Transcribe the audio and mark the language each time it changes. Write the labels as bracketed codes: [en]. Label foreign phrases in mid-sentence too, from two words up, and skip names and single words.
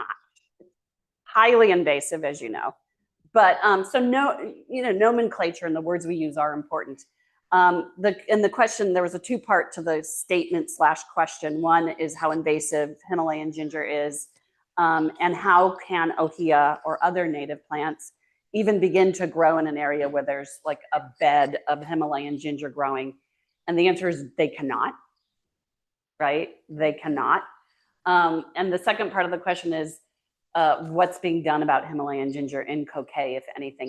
[en] Highly invasive, as you know. But so no, nomenclature and the words we use are important. In the question, there was a two-part to the statement / question. One is how invasive Himalayan ginger is, and how can ʻŌhiʻa or other native plants even begin to grow in an area where there's like a bed of Himalayan ginger growing. And the answer is they cannot, right? They cannot. And the second part of the question is, what's being done about Himalayan ginger in Kaua'i, if anything?